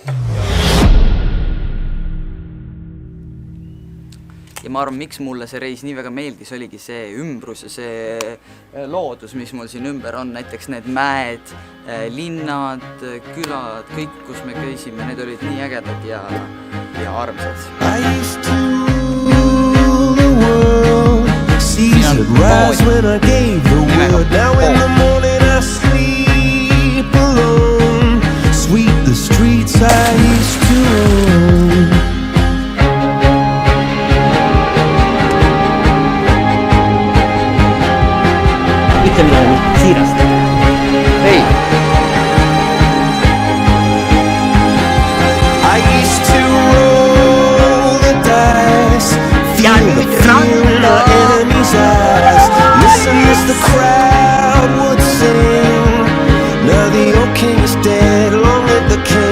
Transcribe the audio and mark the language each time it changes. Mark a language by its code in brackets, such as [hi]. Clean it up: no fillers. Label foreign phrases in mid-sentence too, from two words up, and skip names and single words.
[et] Ja ma arvan, miks mulle see reis nii väga meeldis, oligi see ümbrus ja see loodus, mis mul siin ümber on. Näiteks need mäed, linnad, külad, kõik, kus me käisime, need olid nii ägedad ja armsad. [en] That's when I gave the word. Now in the morning I sleep alone. Sweep the streets I used to own. [et] ütle midagi siirast. ei , [en] I used to roll the dice, feel the fear in the enemy's eyes. Listen as the crowd would sing. Now the old king is dead, long live the king.